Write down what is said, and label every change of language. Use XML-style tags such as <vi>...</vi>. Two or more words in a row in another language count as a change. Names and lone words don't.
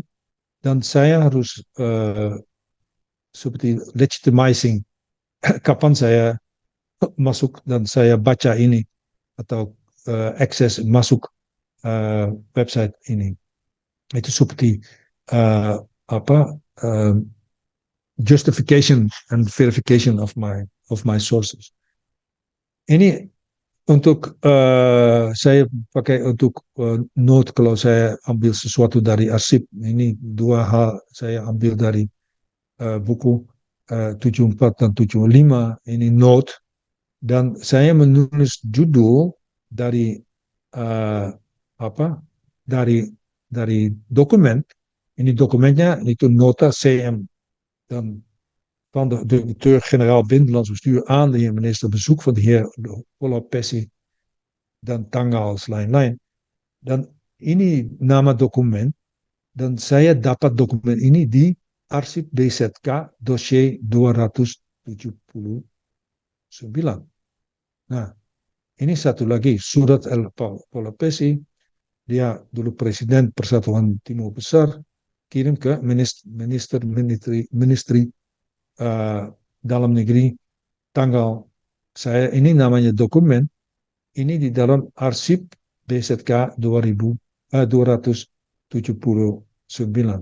<id>Dan saya harus seperti legitimizing kapan saya masuk dan saya baca ini atau akses masuk website ini. Itu seperti apa</id> <en>justification and verification of my sources.</en> <id>Ini untuk saya pakai untuk note kalau saya ambil sesuatu dari arsip. Ini dua hal saya ambil dari buku 74 dan 75. Ini note dan saya menulis judul dari apa dari dokumen. Ini dokumennya itu nota CM dan</id> <nl>van de directeur-generaal Binnenlands Bestuur aan de heer minister bezoek van de heer Polopessi</nl> <id>dan tanggal lain-lain. Dan ini nama dokumen dan saya dapat dokumen ini di arsip BZK dossier 279. Nah, ini satu lagi surat El Polopessi, dia dulu presiden Persatuan Timur Besar, kirim ke ministri dalam negeri tanggal saya ini namanya dokumen ini di dalam arsip BZK 279.</id>